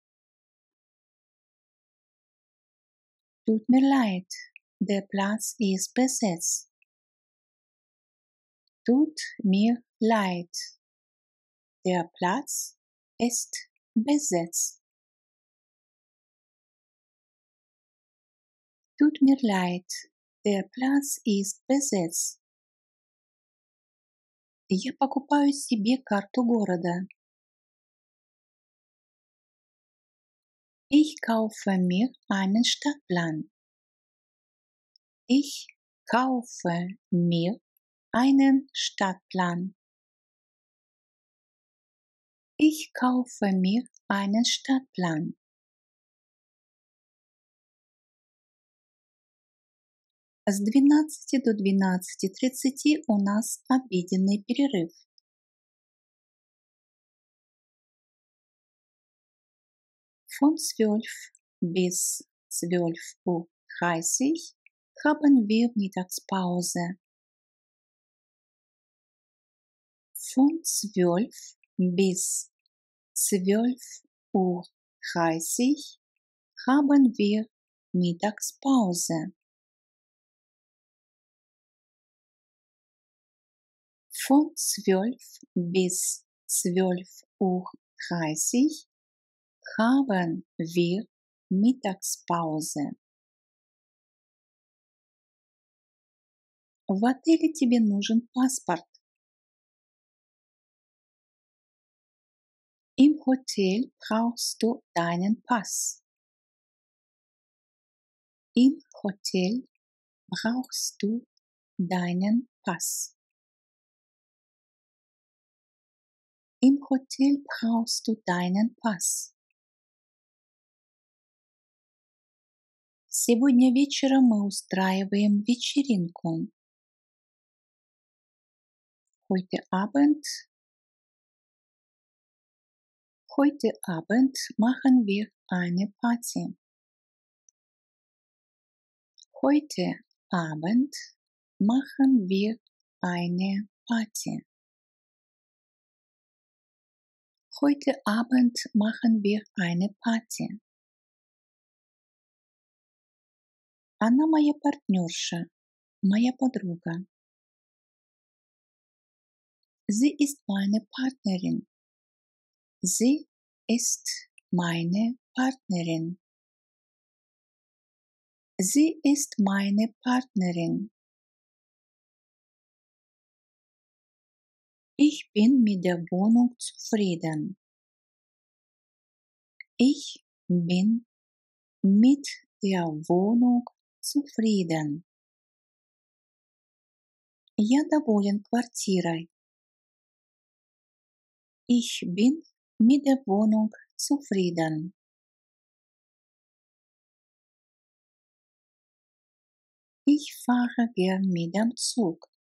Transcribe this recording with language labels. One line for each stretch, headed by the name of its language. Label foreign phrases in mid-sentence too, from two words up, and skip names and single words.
German: Tut mir leid, der Platz ist besetzt. Tut mir leid, der Platz ist besetzt. Tut mir leid, der Platz ist besetzt.
Russian: Я покупаю себе карту города.
German: Ich kaufe mir einen Stadtplan. Ich kaufe mir einen Stadtplan. Ich kaufe mir einen Stadtplan.
Russian: С 12 до 12:30 у нас обеденный перерыв.
German: Von 12 bis 12:30 haben wir Mittagspause. Von 12 bis 12:30 haben wir Mittagspause. Von 12 bis 12:30 haben wir Mittagspause.
Russian: В отеле тебе нужен паспорт.
German: Im Hotel brauchst du deinen Pass. Im Hotel brauchst du deinen Pass. Im Hotel brauchst du deinen Pass.
Russian: Сегодня вечером мы устраиваем вечеринку.
German: Heute Abend machen wir eine Party. Heute Abend machen wir eine Party. Heute Abend machen wir eine Party.
Russian: Она моя партнерша, моя подруга.
German: Sie ist meine Partnerin. Sie ist meine Partnerin. Sie ist meine Partnerin. Ich bin mit der Wohnung zufrieden. Ich bin mit der Wohnung zufrieden.
Russian: Я доволен квартирой.
German: Ich bin mit der Wohnung zufrieden. Ich fahre gern mit dem Zug.